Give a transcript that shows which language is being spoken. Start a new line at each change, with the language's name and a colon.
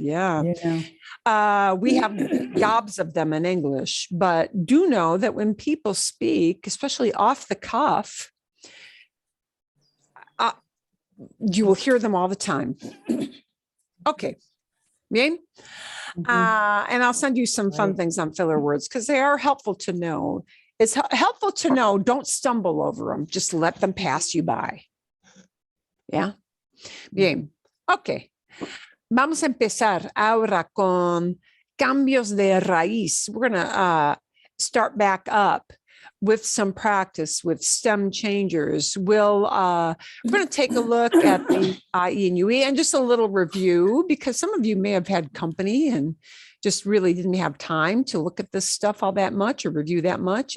English: Yeah. We have gobs of them in English, but do know that when people speak, especially off the cuff, you will hear them all the time. Okay. Bien? And I'll send you some fun things on filler words because they are helpful to know. It's helpful to know, don't stumble over them. Just let them pass you by. Yeah. Bien. Ok.
Spanish: Vamos a empezar ahora con cambios de raíz.
English: We're going to start back up with some practice with stem changers. We're going to take a look at the IE and UE and just a little review, because some of you may have had company and just really didn't have time to look at this stuff all that much or review that much.